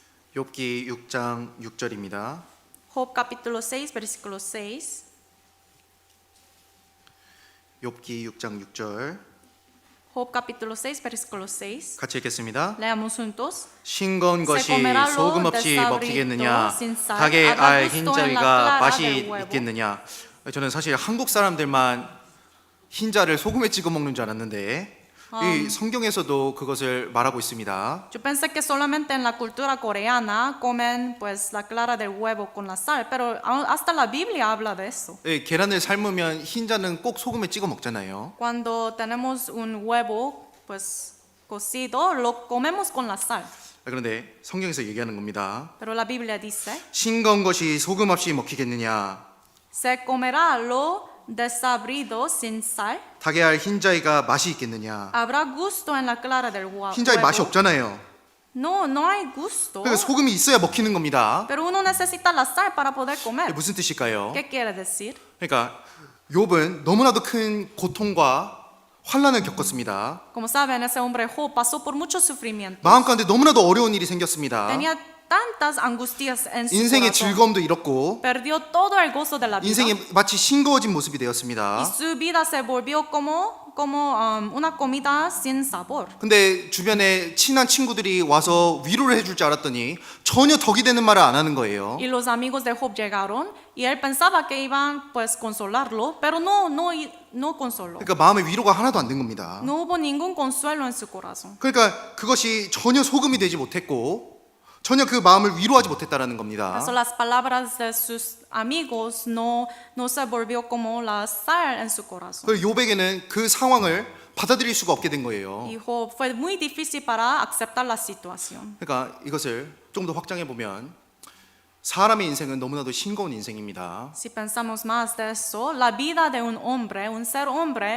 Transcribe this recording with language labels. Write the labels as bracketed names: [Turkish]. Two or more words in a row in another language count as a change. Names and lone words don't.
[Korean] 욥기 6장 6절입니다. [Spanish] Job capítulo 6, versículo 6. [Korean] 욥기 6장 6절 [Spanish] Job capítulo 6, versículo 6. [Korean] 같이 읽겠습니다. [Spanish] Leamos juntos. [Korean] 싱거운 것이 [Spanish] Se comerá lo [Korean] 소금 없이 [Spanish] desabrido [Korean] 먹히겠느냐? [Spanish] sin sal. [Korean] 닭의 [Spanish] Habrá [Korean] 알 [Spanish] gusto en la [Korean] 흰자위가 [Spanish] clara [Korean] 맛이 [Spanish] del huevo. [Korean] 있겠느냐? 저는 사실 한국 사람들만 흰자를 소금에 찍어 먹는 줄 알았는데 이 성경에서도 그것을 말하고 있습니다. [Spanish] Yo pensé que solamente en la cultura coreana comen pues la clara del huevo con la sal, pero hasta la Biblia habla de eso. [Korean] 계란을 삶으면 흰자는 꼭 소금에 찍어 먹잖아요. [Spanish] Cuando tenemos un huevo pues cocido, lo comemos con la sal. [Korean] 그런데 성경에서 얘기하는 겁니다. [Spanish] Pero la Biblia dice, [Korean] 싱거운 것이 소금 없이 먹히겠느냐? [Spanish] se comerá lo desabrido sin sal. [Korean] 닭의 알 흰자위가 맛이 있겠느냐? [Spanish] Habrá gusto en la clara del [Korean] 흰자위 [Spanish] huevo. [Korean] 맛이 없잖아요. [Spanish] No, no hay gusto. [Korean] 그러니까 소금이 있어야 먹히는 겁니다. [Spanish] Pero uno necesita la sal para poder comer. [Korean] 무슨 뜻일까요? [Spanish] ¿Qué quiere decir? [Korean] 그러니까 욥은 너무나도 큰 고통과 환난을 겪었습니다. [Spanish] Como saben, ese hombre Job pasó por mucho sufrimiento. [Korean] 마음 가운데 너무나도 어려운 일이 생겼습니다. [Spanish] Tenía tantas angustias en su [Korean] 인생의 [Spanish] corazón. [Korean] 즐거움도 잃었고 [Spanish] Perdió todo el gozo de la vida. [Korean] 인생이 마치 싱거워진 모습이 [Spanish] Y [Korean] 되었습니다. [Spanish] su vida se volvió como una comida sin sabor. [Korean] 근데 주변에 친한 친구들이 와서 위로를 해줄 줄 알았더니 전혀 덕이 되는 말을 안 하는 거예요. [Spanish] Y los amigos de Job llegaron y él pensaba que iban pues consolarlo, pero no consoló. [Korean] 그러니까 마음에 위로가 하나도 안 된 겁니다. [Spanish] No hubo ningún consuelo en su corazón. [Korean] 그러니까 그것이 전혀 소금이 되지 못했고 전혀 그 마음을 위로하지 못했다라는 겁니다. [Spanish] Por eso las palabras de sus amigos no se volvió como la sal en su corazón. [Korean] 그 욥에게는 그 상황을 받아들일 수가 없게 된 거예요. [Spanish] Y Job fue muy difícil para aceptar la situación. [Korean] 그러니까 이것을 좀 더 확장해 보면 사람의 인생은 너무나도 싱거운 인생입니다. [Spanish] Si pensamos más de eso, la vida de un hombre, un ser hombre,